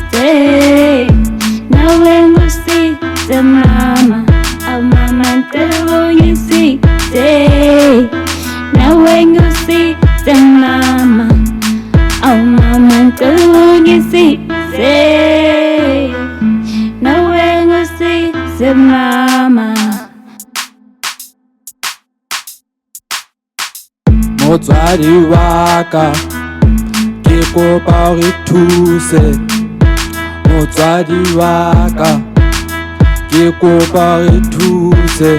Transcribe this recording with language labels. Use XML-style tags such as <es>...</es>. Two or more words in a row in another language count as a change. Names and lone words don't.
<zu>Nawe Ngisize mama, mama, Ngisize. Nawe Ngisize mama, mama, Ngisize. Nawe Ngisize mama.</zu> <tn>Motswadi wa ka ke kopa o re thuse. Motswadi wa ka ke kopa o re thuse.</tn>